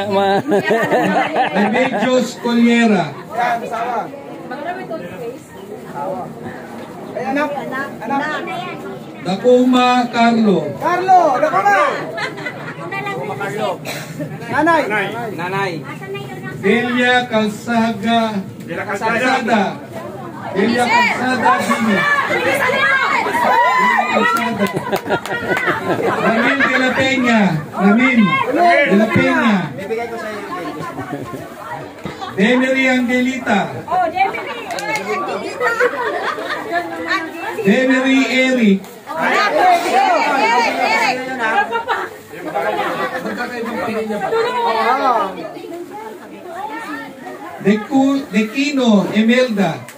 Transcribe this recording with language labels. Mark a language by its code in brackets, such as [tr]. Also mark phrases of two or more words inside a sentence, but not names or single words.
[tl] Remedios Colliera. Marami to face. Anak. Dakuma Carlo. Nanay. Delia Calzada. Delia Calzada Dini. Calzado. Ramil de la Peña. Ramil de la Peña. Demery Angelita. Oh, Gemini. Demery Eric. Dekino Emelda.